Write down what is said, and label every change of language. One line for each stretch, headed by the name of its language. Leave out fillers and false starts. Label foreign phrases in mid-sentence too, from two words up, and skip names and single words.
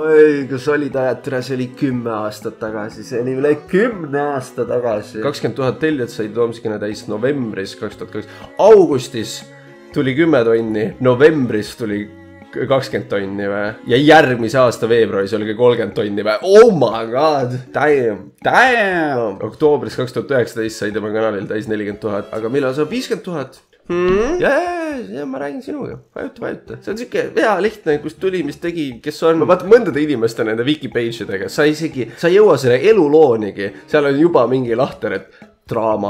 Estonian: Oi, kus olid ajad, türa, see oli 10 aastat tagasi. See oli üle 10 aasta tagasi. 20 000 tellijat sai Tomsikene täis novembris 2002. Augustis tuli 10 tonni, novembris tuli 20 tonni või? Ja järgmise aasta veebruaris oli 30 tonni või?
English: Oh my god! Damn!
Estonian: Oktoobris 2019 sai tema kanalil täis 40 000, aga millal saab 50 000? Ja, ma räägin sinuga. Vajuta. See on siuke hea lihtne, kus tuli, mis tegi, kes on. Vaata mõndade inimeste nende Wikipage'idega. Sa ei jõua selle eluloonigi. Seal on juba mingi lahter, et draama.